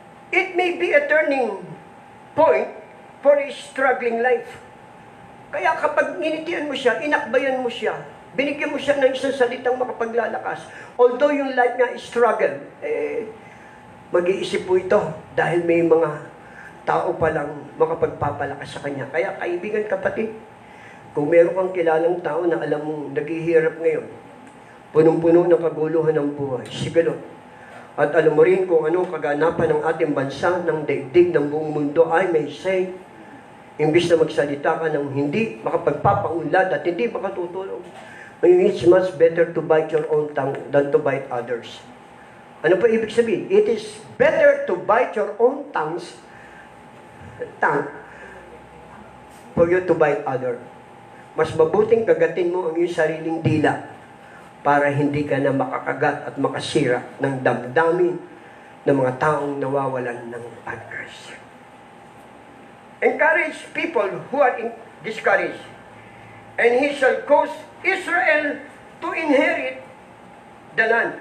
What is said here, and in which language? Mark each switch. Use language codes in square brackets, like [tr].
[en] It may be a turning point for a struggling life. [tl] Kaya kapag nginitian mo siya, inakbayan mo siya, binigyan mo siya ng isang salitang makapaglalakas. Although yung life niya is struggle, mag-iisip po ito dahil may mga tao palang makapagpapalakas sa kanya. Kaya kaibigan, kapatid, kung meron kang kilalang tao na alam mong naghihirap ngayon, punong-puno ng kaguluhan ng buhay, siguro. At alam mo rin kung anong kaganapan ng ating bansa, ng daigdig, ng buong mundo, [en] I may say, [tl] imbis na magsalita ka ng hindi makapagpapaunlad at hindi makatutulong, [en] it's much better to bite your own tongue than to bite others. [tl] Ano pa ibig sabihin? [en] It is better to bite your own tongue for you to bite other. [tl] Mas mabuting kagatin mo ang iyong sariling dila para hindi ka na makakagat at makasira ng damdamin ng mga taong nawawalan ng pag-asa. [en] Encourage people who are discouraged, and he shall cause Israel to inherit the land.